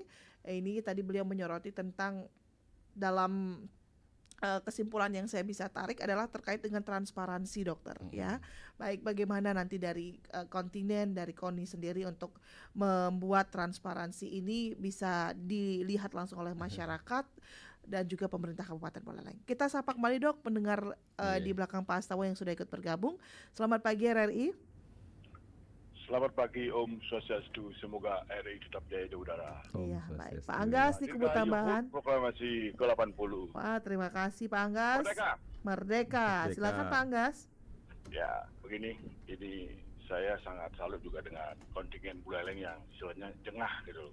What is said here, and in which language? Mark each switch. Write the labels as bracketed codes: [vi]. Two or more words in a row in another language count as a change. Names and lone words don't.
[id] Ini tadi beliau menyoroti tentang dalam kesimpulan yang saya bisa tarik adalah terkait dengan transparansi, dokter, ya. Baik, bagaimana nanti dari kontinen, dari KONI sendiri untuk membuat transparansi ini bisa dilihat langsung oleh masyarakat dan juga pemerintah Kabupaten Buleleng. Kita sapa kembali, Dok, pendengar di belakang Pak Astawa yang sudah ikut bergabung. Selamat pagi RRI. Selamat pagi Om Swastiastu, semoga RRI tetap jaya di udara. Iya, baik. Pak Anggas di Kubu Tambahan. Proklamasi ke-80. Wah, terima kasih Pak Anggas. Merdeka. Silakan Pak Anggas. Ya, begini, ini saya sangat salut juga dengan kontingen Buleleng yang istilahnya jengah gitu.